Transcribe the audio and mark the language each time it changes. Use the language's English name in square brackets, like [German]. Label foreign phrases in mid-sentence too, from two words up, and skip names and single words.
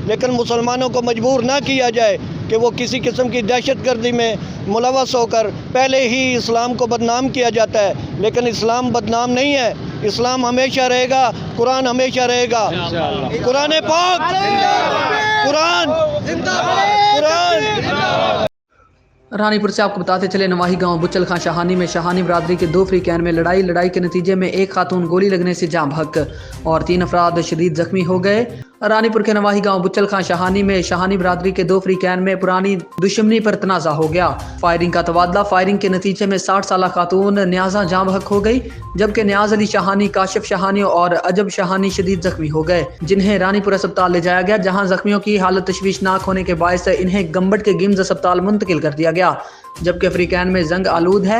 [Hindi] लेकिन मुसलमानों को मजबूर ना किया जाए कि वो किसी किस्म की दहशतगर्दी में मुलव्वस होकर, पहले ही इस्लाम को बदनाम किया जाता है लेकिन इस्लाम बदनाम नहीं है। इस्लाम हमेशा रहेगा, कुरान हमेशा रहेगा। कुरान पाक, कुरान। रानीपुर से आपको बताते चले नवाही गांव बुचल खां शाहानी में शाहानी बरादरी के 2 फ्रीकैन में लड़ाई के नतीजे में एक खातून गोली लगने से जाँ बहक और 3 अफराद शदीद जख्मी हो गए। रानीपुर के नवाही गांव बुचल खां शाहानी में शाहानी बरादरी के 2 फ्रीकैन में पुरानी दुश्मनी पर तनाज़ा हो गया। फायरिंग का तबादला, फायरिंग के नतीजे में 60 साल खातून न्याजा जाँ बहक हो गई जबकि न्याज अली शाहानी, काशिफ शाहानी और अजब शाहानी शदीद जख्मी हो गए जिन्हें रानीपुर अस्पताल ले जाया गया, जहाँ जख्मियों की हालत तशवीशनाक होने के बायस इन्हें गंबट के गिम्स अस्पताल मुंतकिल कर दिया गया जबकि फ्रीकैन में जंग आलूद है।